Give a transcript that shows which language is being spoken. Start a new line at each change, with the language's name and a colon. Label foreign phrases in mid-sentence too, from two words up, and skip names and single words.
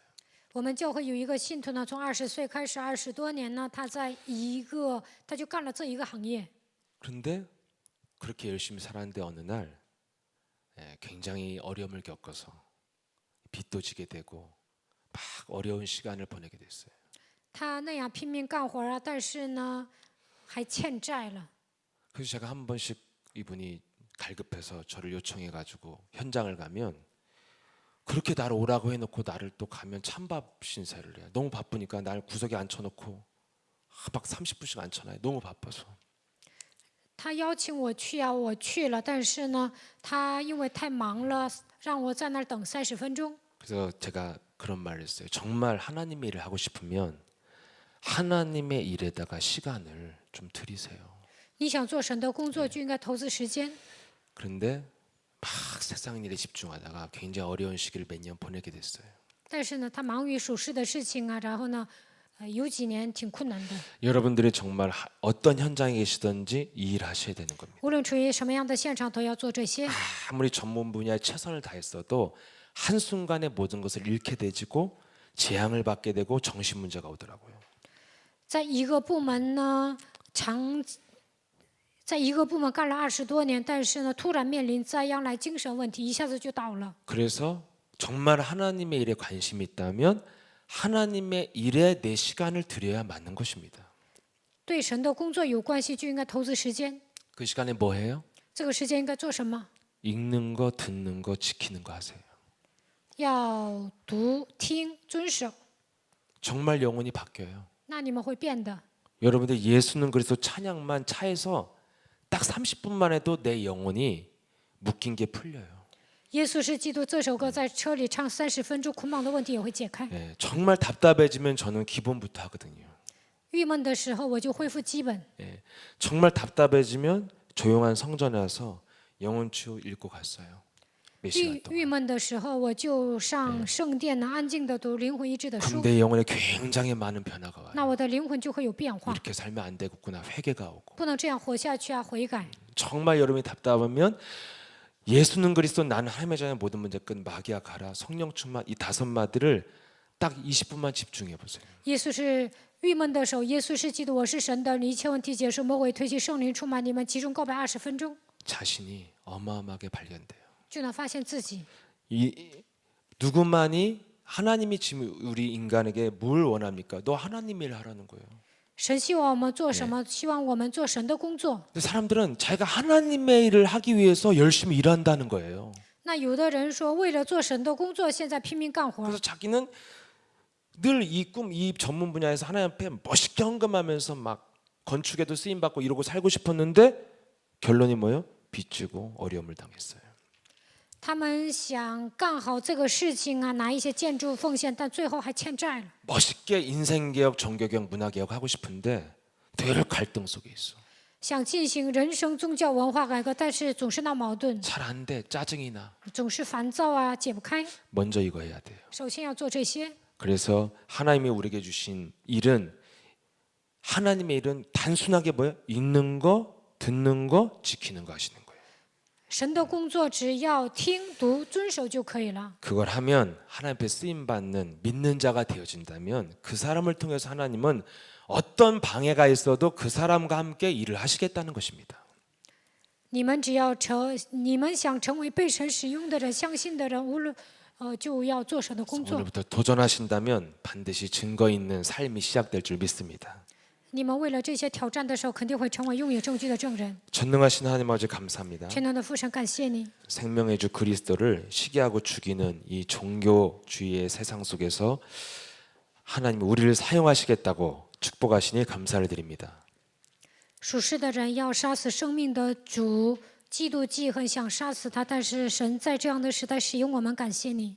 Chinese: 我们教会有一个信徒呢，从20岁开始，20多年呢，他就干了这一个行业。
Korean: 그런데 그렇게 열심히 살았는데 어느 날 굉장히 어려움을 겪어서 빚도 지게 되고 막 어려운 시간을 보내게 됐어요.
Chinese: 他那样拼命干活啊，但是呢，还欠债了。
Korean: 그래서 제가 한 번씩 이분이 갈급해서 저를 요청해가지고 현장을 가면 그렇게 나를 오라고 해놓고 나를 또 가면 찬밥 신세를 해요. 너무 바쁘니까 날 구석에 앉혀놓고 막 30분씩 앉혀놔요. 너무 바빠서.
Chinese: 他邀请我去啊，我去了，但是呢，他因为太忙了，让我在那儿等30分钟。
Korean: 그래서 제가 그런 말을 했어요. 정말 하나님의 일을 하고 싶으면 하나님의 일에다가 시간을 좀 들이세요.
Chinese: 你想做神的工作，就应该投资时间。
Korean: 그런데 막 세상 일에 집중하다가 굉장히 어려운 시기를 몇 년 보내게 됐어요.
Chinese: 但是呢，他忙于属世的事情啊，然后呢，有几年挺困难的。
Korean: 여러분들이 정말 어떤 현장에 계시든지 이 일 하셔야 되는 겁니다.
Chinese: 无论处于什么样的现场，都要做这些。
Korean: 아무리 전문 분야에 최선을 다했어도 한순간에 모든 것을 잃게 되지고 재앙을 받게 되고 정신 문제가 오더라고요.
Chinese: 在一个部门呢，在一个部门干了20多年，但是呢，突然面临灾殃来精神问题，一下子就倒了。
Korean: 그래서 정말 하나님의 일에 관심이 있다면 하나님의 일에 내 시간을 들여야 맞는 것입니다.
Chinese: 对神的工作有关系，就应该投资时间。
Korean: 그 시간에 뭐 해요?
Chinese: 这个时间应该做什么？
Korean: 읽는 거, 듣는 거, 지키는 거 하세요.
Chinese: 要读、听、遵守，
Korean: 정말 영혼이 바뀌어요.
Chinese: 那你们会变的。
Korean: 여러분들 예수는 그래서 찬양만 차에서 딱 30분만 해도 내 영혼이 묶인 게 풀려요.
Chinese: 耶稣是基督这首歌在车里唱30分钟，捆绑的问题也会解开。
Korean: 정말 답답해지면 저는 기본부터 하거든요.
Chinese: 郁闷的时候，我就恢复基本。
Korean: 정말 답답해지면 조용한 성전에 와서 영혼치유 읽고 갔어요. 몇 시간
Chinese: 郁
Korean: 동안.
Chinese: 闷的时候，我就上圣殿呢，安静的读灵魂医治的
Korean: 그럼
Chinese: 书，
Korean: 내 영혼에 굉장히 많은 변화가 와요.
Chinese: 那我的灵魂就会有变化。
Korean: 이렇게 살면 안 되겠구나 회개가 오고.
Chinese: 不能这样活下去啊，悔改。
Korean: 정말 여러분이 답답하면 예수는 그리스도 나는 하나님의 자녀 모든 문제 끝 마귀야 가라 성령 충만 이 5마디를 딱 20분만 집중해 보세요.
Chinese: 耶稣是郁闷的时候，耶稣是基督，我是神的，一切问题结束，魔鬼退去，圣灵充满你们，集中告白20分钟，
Korean: 자신이 어마어마하게 발견돼요.
Chinese: 就能发现自己。
Korean: 누구만이 하나님이 지금 우리 인간에게 뭘 원합니까? 너 하나님 일 하라는 거예요.
Chinese: 神希望我们做什么？希望我们做神的工作。
Korean: 근데 사람들은 자기가 하나님의 일을 하기 위해서 열심히 일한다는 거예요.
Chinese: 那有的人说，为了做神的工作，现在拼命干活。
Korean: 그래서 자기는 늘 이 꿈, 이 전문 분야에서 하나님 앞에 멋있게 헌금하면서 막 건축에도 쓰임 받고 이러고 살고 싶었는데 결론이 뭐예요? 빚지고 어려움을 당했어요.
Chinese: 他们想干好这个事情啊，拿一些建筑奉献，但最后还欠债了。
Korean: 멋있게 인생개혁, 종교개혁, 문화개혁 하고 싶은데 늘 갈등 속에 있어.
Chinese: 想进行人生宗教文化改革，但是总是闹矛盾，
Korean: 잘 안 돼. 짜증이 나.
Chinese: 总是烦躁啊，解不开。
Korean: 먼저 이거 해야 돼요.
Chinese: 首先要做这些。
Korean: 그래서 하나님이 우리에게 주신 일은 하나님의 일은 단순하게 뭐예요? 읽는 거, 듣는 거, 지키는 거 하시는 거예요.
Chinese: 神的工作只要听读遵守就可以了。
Korean: 그걸 하면 하나님 앞에 쓰임 받는 믿는 자가 되어진다면 그 사람을 통해서 하나님은 어떤 방해가 있어도 그 사람과 함께 일을 하시겠다는 것입니다.
Chinese: 你们想成为被神使用的人，相信的人，无论就要做神的工作。
Korean: 오늘부터 도전하신다면 반드시 증거 있는 삶이 시작될 줄 믿습니다.
Chinese: 你们为了这些挑战的时候，肯定会成为拥有证据的证人。
Korean: 전능하신 하나님 아버지 감사합니다.
Chinese: 全能的父神，感谢你，
Korean: 생명의 주 그리스도를 시기하고 죽이는 이 종교주의의 세상 속에서 하나님 우리를 사용하시겠다고 축복하시니 감사를 드립니다.
Chinese: 属世的人要杀死生命的主，嫉妒记恨想杀死他，但是神在这样的时代使用我们，感谢你。